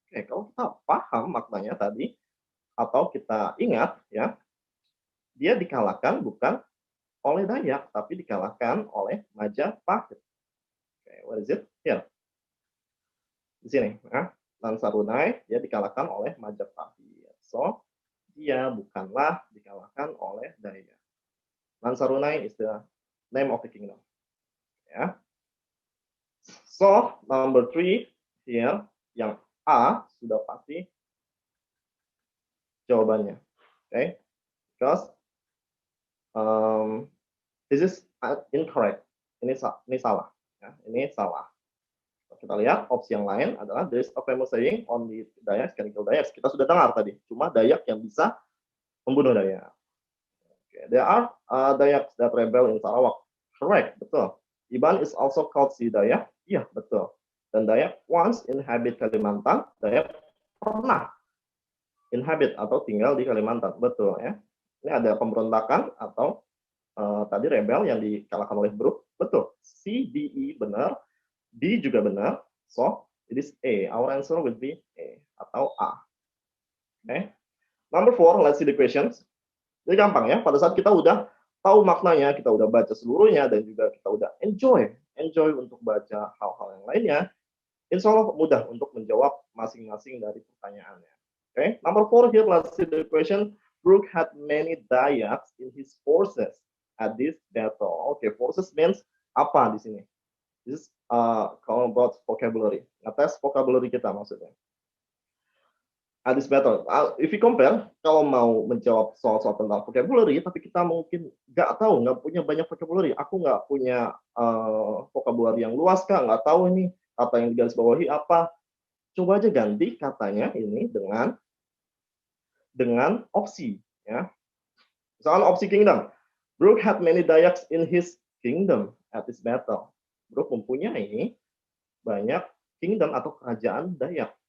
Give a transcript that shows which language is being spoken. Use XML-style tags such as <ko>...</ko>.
<id>Oke, kalau kita paham maknanya tadi atau kita ingat ya, dia dikalahkan bukan oleh Dayak, tapi dikalahkan oleh Majapahit.</id> <en>Okay, what is it? Here.</en> <id>Di sini. Nah, Nansarunai dia dikalahkan oleh Majapahit. So, dia bukanlah dikalahkan oleh Dayak.</id> <en>Nansarunai is the name of the kingdom. Ya. So, number 3 here,</en> <id>yang A sudah pasti jawabannya.</id> <en>Okay, because this is incorrect.</en> <id>Ini salah. Ya, ini salah. Kita lihat opsi yang lain adalah</id> <en>there is a famous saying only Dayak can kill Dayak.</en> <id>Kita sudah dengar tadi, cuma Dayak yang bisa membunuh Dayak. Okay.</id> <en>There are Dayaks that rebel in Sarawak. Correct, betul. Iban is also called si Dayak.</en> <id>Iya, betul. Dan Dayak</id> <en>once inhabit Kalimantan.</en> <id>Dayak pernah inhabit atau tinggal di Kalimantan. Betul ya. Ini ada pemberontakan atau tadi rebel yang dikalahkan oleh Brooke. Betul. C, D, E benar. D juga benar.</id> <en>So, it is A. Our answer will be A atau A. Okay. Number 4, let's see the questions.</en> <id>Jadi gampang ya, pada saat kita udah tahu maknanya, kita udah baca seluruhnya, dan juga kita udah enjoy untuk baca hal-hal yang lainnya, insya Allah mudah untuk menjawab masing-masing dari pertanyaannya.</id> <en>Okay, number 4 here, let's see the question. Brooke had many dayaks in his forces at this battle. Okay, forces means</en> <id>apa di sini?</id> <en>This is kalau about vocabulary.</en> <id>Ngetes vocabulary kita maksudnya.</id> <en>At this battle. If you compare,</en> <id>kalau mau menjawab soal-soal tentang vocabulary, tapi kita mungkin nggak tahu, nggak punya banyak vocabulary. Aku nggak punya vocabulary yang luas, Kak. Nggak tahu ini kata yang digarisbawahi apa. Coba aja ganti katanya ini dengan opsi. Ya. Misalkan opsi kingdom.</id> <en>Brooke had many dayaks in his kingdom at this battle.</en> <id>Brooke mempunyai banyak kingdom atau kerajaan Dayak.</id>